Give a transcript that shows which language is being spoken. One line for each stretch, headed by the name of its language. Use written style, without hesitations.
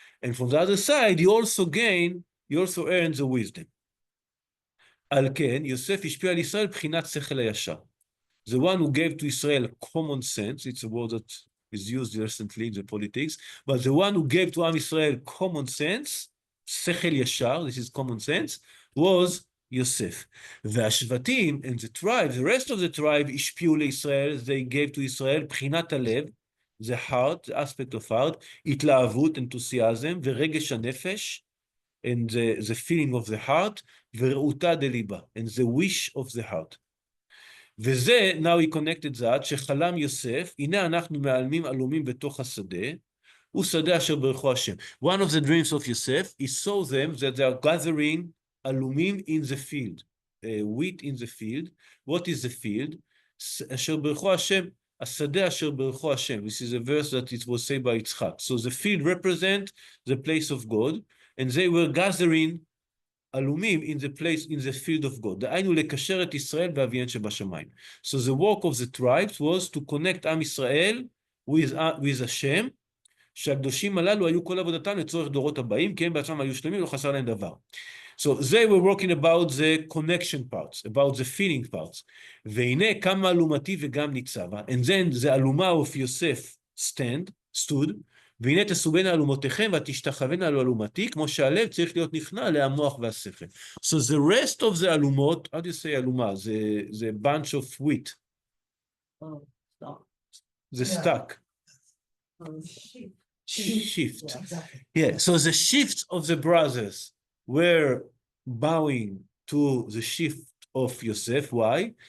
English: And from the other side, he also earns the wisdom.
Hebrew: על כן, יוסף השפיע על ישראל בחינת שכל הישר.
English: The one who gave to Israel common sense, it's a word that is used recently in the politics, but the one who gave to Am Israel common sense, שכל ישר, this is common sense, was Yosef. והשבטים and the tribe, the rest of the tribe,
Hebrew: השפיעו לישראל,
English: they gave to Israel
Hebrew: בחינת הלב,
English: the heart, the aspect of heart, התלהבות, enthusiasm,
Hebrew: ורגש הנפש,
English: and the feeling of the heart,
Hebrew: ורעותה דליבה,
English: and the wish of the heart.
Hebrew: וזה,
English: now he connected that,
Hebrew: שחלם יוסף, הנה אנחנו מעלמים עלומים בתוך השדה, הוא שדה אשר ברכו השם.
English: One of the dreams of Yosef, he saw them that they are gathering עלומים in the field, wheat in the field. What is the field?
Hebrew: אשר ברכו השם, השדה אשר ברכו השם.
English: This is a verse that it was said by Yitzchak. So the field represent the place of God, and they were gathering עלומים in the field of God.
Hebrew: דהיינו לקשר את ישראל ואביהן שבשמיים.
English: So the work of the tribes was to connect עם ישראל
Hebrew: with השם, שהקדושים הללו היו כל עבודתם לצורך דורות הבאים, כי הם בעצמם היו שלמים, לא חסר להם דבר.
English: So they were working about the connection parts, about the feeling parts.
Hebrew: והנה כמה אלומתי וגם ניצבה,
English: and then the אלומה of יוסף stood,
Hebrew: והנה תסוגנה אלומותיכם ותשתחוונה על אלומתי, כמו שהלב צריך להיות נכנע להמוח והשכל.
English: So the rest of the אלומות, how do you say אלומה? The bunch of wheat. Oh, stop. The Yeah. stack. Shift. Yeah, exactly. Yeah, so the shifts of the brothers were bowing to the shift of Yosef. Why?